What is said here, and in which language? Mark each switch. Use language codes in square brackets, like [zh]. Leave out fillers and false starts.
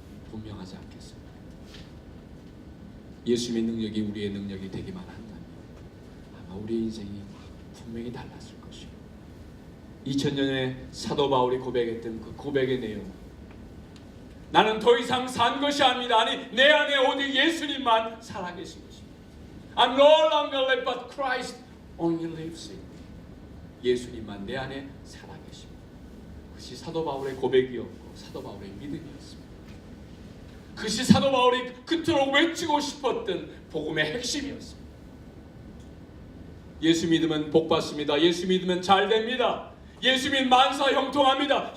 [ko] 분명하지 않겠습니까? 예수님의 능력이 우리의 능력이 되기만 한다면 아마 우리의 인생이 분명히 달랐을 것이고 2000년에 사도 바울이 고백했던 그 고백의 내용 나는 더 이상 산 것이 아닙니다. 아니 내 안에 오직 예수님만 살아계신 것입니다. [en] I'm no longer live but Christ only lives in me. [ko] 예수님만 내 안에 살아계십니다. 그것이 사도 바울의 고백이었고 사도 바울의 믿음이었습니다. 그것이 사도 바울이 그토록 외치고 싶었던 복음의 핵심이었습니다. 예수 믿으면 복 받습니다. 예수 믿으면 잘 됩니다. 예수 믿으면 만사 형통합니다.